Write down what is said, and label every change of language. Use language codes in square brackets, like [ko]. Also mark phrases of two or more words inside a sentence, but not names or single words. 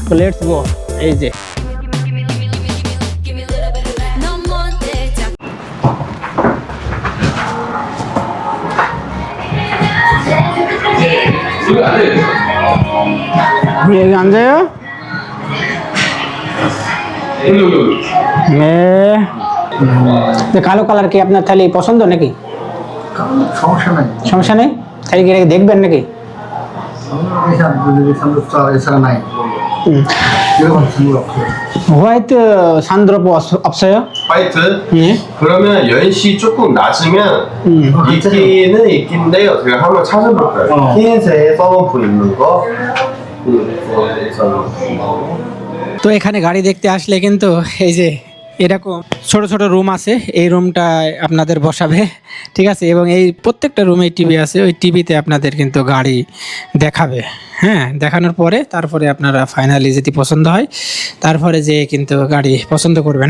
[bn] তো [en] let's go. [bn] এই যে 앉아요? কালো কালার কি আপনার তাহলে পছন্দ নাকি? সমস্যা নাই, সমস্যা নেই, তাহলে কি দেখবেন নাকি? এছাড়া নাই। [ko] 화이트 산드로프 없어요? 화이트? 예. 그러면 연시 조금 낮으면 있기는 있긴데요. 제가 한번 찾아볼까요? 흰색 써놓고 있는 거. [bn] তো এখানে গাড়ি দেখতে আসলে কিন্তু এই যে এরকম ছোট ছোট রুম আছে, এই রুমটা আপনাদের বসাবে, ঠিক আছে। এবং এই প্রত্যেকটা রুমে টিভি আছে, ওই টিভিতে আপনাদের কিন্তু গাড়ি দেখাবে। হ্যাঁ, দেখানোর পরে তারপরে আপনারা ফাইনালি যদি পছন্দ হয় তারপরে যে কিন্তু গাড়ি পছন্দ করবেন।